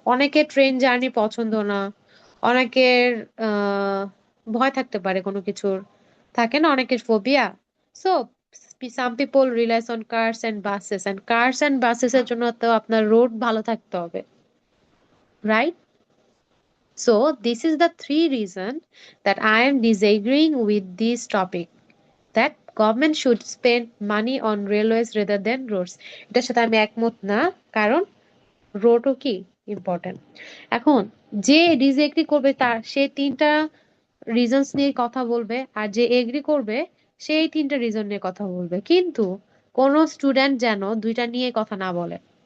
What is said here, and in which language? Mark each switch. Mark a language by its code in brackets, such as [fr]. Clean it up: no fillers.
[bn] অনেকের train journey পছন্দ না, অনেকের ভয় থাকতে পারে কোনো কিছুর, থাকে না অনেকের phobia. [en] so some people relies on cars and buses, and cars and buses [bn] এর জন্য তো আপনার রোড ভালো থাকতে হবে, [en] Right? So this is the three reason that I am disagreeing with this topic, that government should spend money on railways rather than roads. [bn] এটার সাথে আমি একমত না, কারণ রোডও কি ইম্পর্টেন্ট। এখন যে ডিসএগ্রি করবে তার সে তিনটা রিজনস নিয়ে কথা বলবে, আর যে এগ্রি করবে সেই তিনটা রিজন নিয়ে কথা বলবে, কিন্তু কোন স্টুডেন্ট যেন দুইটা নিয়ে কথা না বলে।